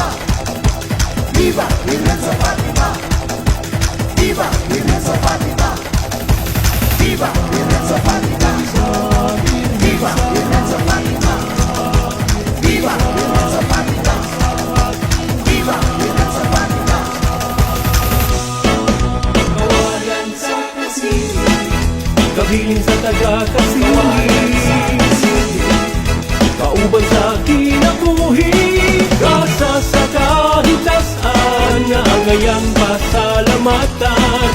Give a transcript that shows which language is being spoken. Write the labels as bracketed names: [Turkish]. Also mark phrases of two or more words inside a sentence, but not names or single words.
[Spanish] Viva Lorenzo Fatima! Viva Lorenzo Fatima! Viva Lorenzo Fatima! Viva Lorenzo Fatima! Viva Lorenzo Fatima! Viva Lorenzo Fatima! [Cebuano] Kawayan sa Kasili, Kabilin sa taga Kasili, kauban sa kinabuhi, kasa sa kahitasan nga angayang pasalamatan.